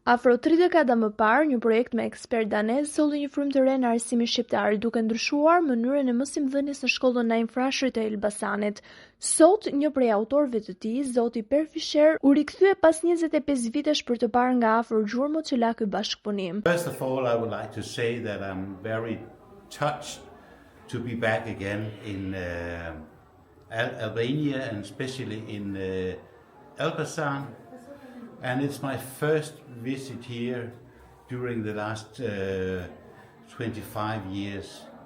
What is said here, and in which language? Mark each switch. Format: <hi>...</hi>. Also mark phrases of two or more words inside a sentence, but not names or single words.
<sq>Afro 3 dekada më parë, një projekt me ekspert danez solli një frymë të re në arsimin shqiptar, duke ndryshuar mënyrën e mësimdhënies në shkollën në Infrashërit të Elbasanit. Sot, një prej autorëve të tij, zoti Per Fischer, u rikthye pas 25 vitesh për të parë nga afër gjurmët që la ky bashkëpunim.</sq> <en>First of all, I would like to say that I'm very touched to be back again in Albania and especially in Elbasan. And it's my first visit here during the last 25 years.</en>